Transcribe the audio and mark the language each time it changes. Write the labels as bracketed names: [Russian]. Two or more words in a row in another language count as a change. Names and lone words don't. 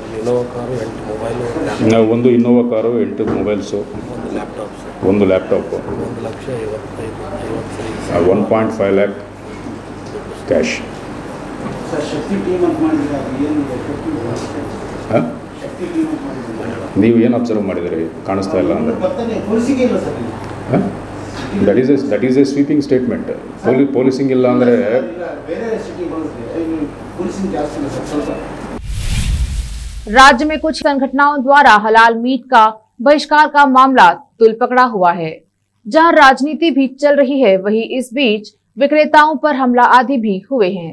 [Kannada] ಒಂದು ಇನ್ನೋವಾ ಕಾರು, 8 ಮೊಬೈಲ್ಸು, ಒಂದು ಲ್ಯಾಪ್ಟಾಪು, 1.5 ಲ್ಯಾಕ್ ಕ್ಯಾಶ್। ನೀವು ಏನು ಅಬ್ಸರ್ವ್ ಮಾಡಿದಿರಿ? ಕಾಣಿಸ್ತಾ ಇಲ್ಲ ಅಂದರೆ [English] that is a sweeping statement. [Kannada] ಪೊಲೀಸಿಂಗ್ ಇಲ್ಲ ಅಂದರೆ [Hindi] राज्य में कुछ संगठनों द्वारा हलाल मीट का बहिष्कार का मामला तुल पकड़ा हुआ है। जहां राजनीति भी चल रही है, वहीं इस बीच विक्रेताओं पर हमला आदि भी हुए हैं।